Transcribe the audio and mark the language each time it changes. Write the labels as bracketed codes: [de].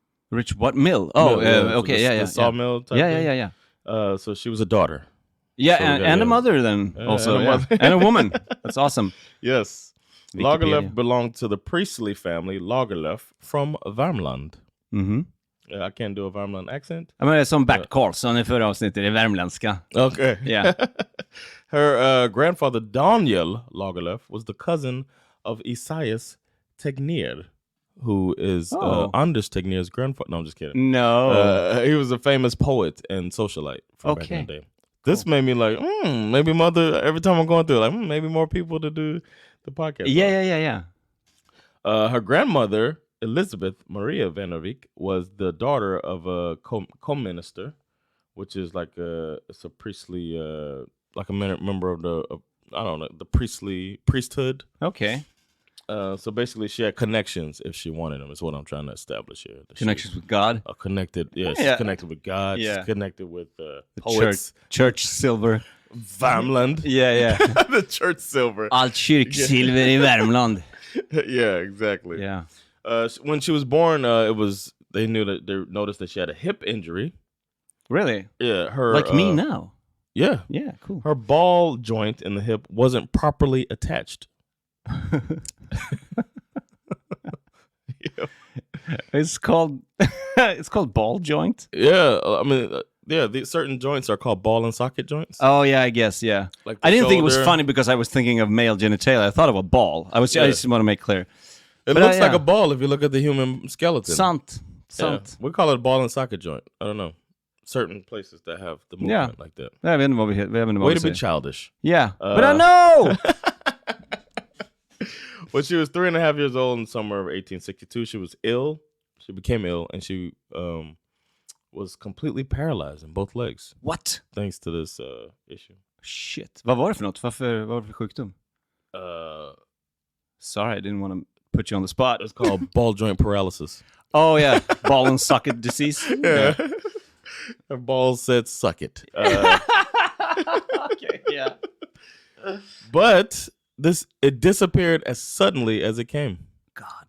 [en] Rich what mill? Oh, okay, the sawmill type thing. Yeah. So she was a daughter. Yeah, so and a mother then also. And a woman. That's awesome. Yes. Lagerlöf belonged to the priestly family Lagerlöf from Värmland. Mm-hmm. I can't do a Värmland accent. I mean, [sv] som Bert Karlsson i förra avsnittet, det är värmländska. [en] Okay. Yeah. Her grandfather Daniel Lagerlöf was the cousin of Esaias Tegnér, who is Anders Tegnér's grandfather. No, I'm just kidding. No. He was a famous poet and socialite from back in the day. This made me like, maybe mother, every time I'm going through, like, maybe more people to do the podcast. Yeah. Her grandmother, Elizabeth Maria Vandervik, was the daughter of a co-minister, which is like it's a priestly, like a member of the priesthood. Okay. So basically, she had connections if she wanted them. Is what I'm trying to establish here. Connections with God. Connected. Yeah, she's connected with God. Yeah. She's connected with the poets. Church silver. Värmland. Yeah. The church silver. [sv] Allt kyrksilver i Värmland. [en] Yeah, exactly. Yeah. When she was born, they noticed that she had a hip injury. Really? Yeah. Her like me now. Yeah. Yeah. Cool. Her ball joint in the hip wasn't properly attached. It's called ball joint. Yeah, I mean, these certain joints are called ball and socket joints. Oh yeah, I guess Like I didn't think it was funny because I was thinking of male genitalia. I thought of a ball. I just want to make clear. It looks like a ball if you look at the human skeleton. [sv] Sant. [en] Yeah. We call it a ball and socket joint. I don't know. Certain places that have the movement like that. [sv] Jag vet inte vad vi [en] Way to be childish. Yeah, but I know. When she was 3.5 years old in the summer of 1862, she was ill. She became ill, and she was completely paralyzed in both legs. What? Thanks to this issue. [sv] Shit. Vad var det för något? Vad var det för sjukdom? [en] Sorry, I didn't want to put you on the spot. It's called ball joint paralysis. Oh yeah, ball and socket disease. Yeah. Her ball said suck it. Okay, yeah. But it disappeared as suddenly as it came. God.